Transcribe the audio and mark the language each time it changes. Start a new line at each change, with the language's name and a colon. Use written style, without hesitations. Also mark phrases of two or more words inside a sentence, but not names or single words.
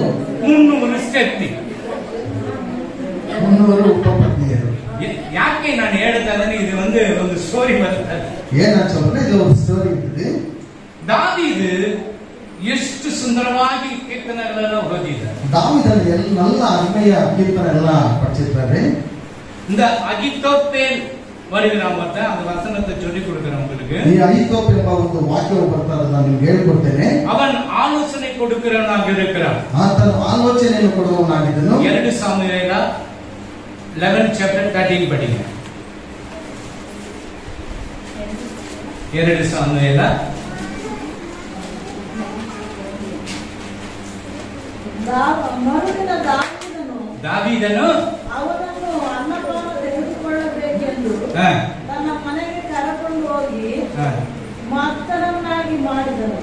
Kannada: 300 ಸ್ಟೆಪ್ನಿ, 300 ಉಪಪತ್ನಿಯರು. ಯಾಕೆ ನಾನು ಹೇಳ್ತಾ ಇದ್ದೇನೆ, ಇದು ಒಂದು ಸ್ಟೋರಿ ಬರ್ತದೆ. ಏನಂತ ಹೇಳಿದ್ರೆ ಇದು ಒಂದು ಸ್ಟೋರಿ ಇದೆ. தாவீது ಎಷ್ಟು ಸುಂದರವಾಗಿ ಕೀರ್ತನೆಗಳೆಲ್ಲ ಓದಿದ.
Tamil: தாவீதன் நல்ல அருமைய கீர்த்தனை எல்லாம் படிச்சிருக்காரு. இந்த அகித்தோப்பேல் வருகிறான் பார்த்தேன், அந்த வசனத்தை சொல்லி கொடுக்கிறேன் உங்களுக்கு.
Kannada: ಈ ಅಹಿತೋಪೇಲ್ ಎಂಬ ಒಂದು ವಾಕ್ಯವು ಬರ್ತಾರೆ, ನಾನು ನಿಮಗೆ ಹೇಳಿಕೊಡ್ತೇನೆ.
Tamil: அவன் ஆலோசனை கொடுக்கிறவனாக இருக்கிறான்.
Kannada: ಆತನು ಆಲೋಚನೆಯನ್ನು ಕೊಡುವವನಾಗಿದ್ದನು.
Tamil: 2 ಸಾಮುವೇಲ 11 chapter 13 படிங்க.
Kannada: 2 ಸಾಮುವೇಲ ಮರುದಿನ ದಾವೀದನು ಅವನನ್ನು ಅನ್ನಪಾನ ತೆಗೆದುಕೊಳ್ಳಬೇಕೆಂದು ತನ್ನ ಮನೆಗೆ ಕರೆಕೊಂಡು ಹೋಗಿ ಮತ್ತನನ್ನಾಗಿ ಮಾಡಿದನು.